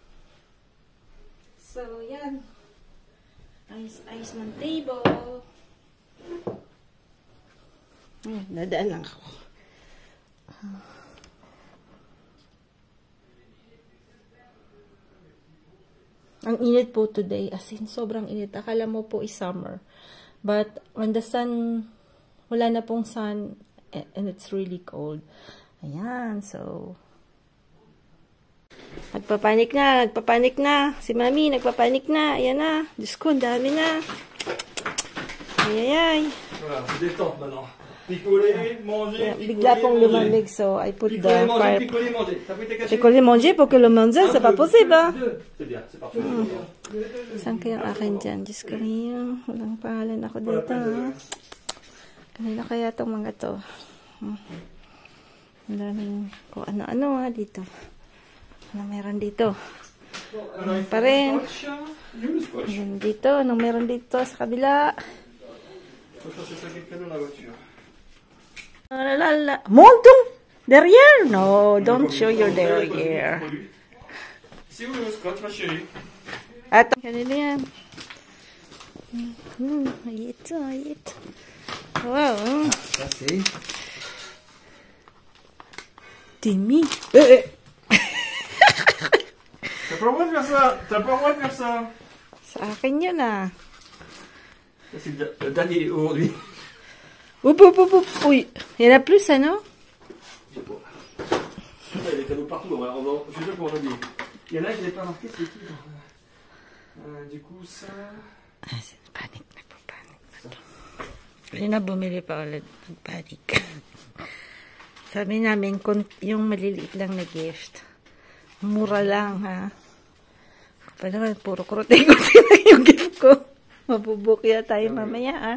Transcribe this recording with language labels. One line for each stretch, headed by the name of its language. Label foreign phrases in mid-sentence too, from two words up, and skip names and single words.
Filipino: So yan. Ayos ng table. Dadaan lang ako. Ang init po today.
English: As in,
Filipino: sobrang init. Akala mo po
English: is summer. But when the sun,
Filipino: wala na pong
English: sun, and it's really cold.
Filipino: Ayan, so. Nagpapanik na. Si Mami, nagpapanik na. Ayan na. Diyos ko, dami na. Ayayay.
French: Voilà, c'est détente maintenant. Picoler, manger,
Filipino: Bigla pong lumamig,
English: so I put the fire.
French: Picoler, manger. Ça peut être caché. Picoler, manger pour que le manger, c'est pas possible, hein? C'est bien, c'est parfait.
Filipino: Saan kaya akin dyan? Diyos ko rin, walang pangalan ako dito, ha? Kanina kaya itong mga to. Ang daming kung ano-ano, ha, dito. Ano meron dito? Ano pa rin? Ano dito? Anong meron dito sa kabila? Montong!
French: Derrière?
English: No, don't show your derrière.
French: C'est où le scotch, ma chérie?
Filipino: At kanina yan. Ayit. Wow.
French: Ça c'est... Timmy. T'as pas le droit de faire ça. T'as pas le droit de faire ça.
Filipino: Sa akin yun, ah.
French: Ça c'est le dernier aujourd'hui. Oup. Oui. Il y en a plus, ça, non? Je sais pas. Il y a des cadeaux partout. Alors, je suis sûr qu'on va oublier. Il y en a qui n'avaient pas marqué, c'est qui? Du coup, ça...
Filipino: Ah,
French: c'est panic.
Filipino: Kanina bumili pa ulit. Nagpanik. Sabi namin, yung maliliit lang na gift. Mura lang, ha? Pa naman, puro kurote-kurote lang yung gift ko. Mabubukya tayo mamaya, ha?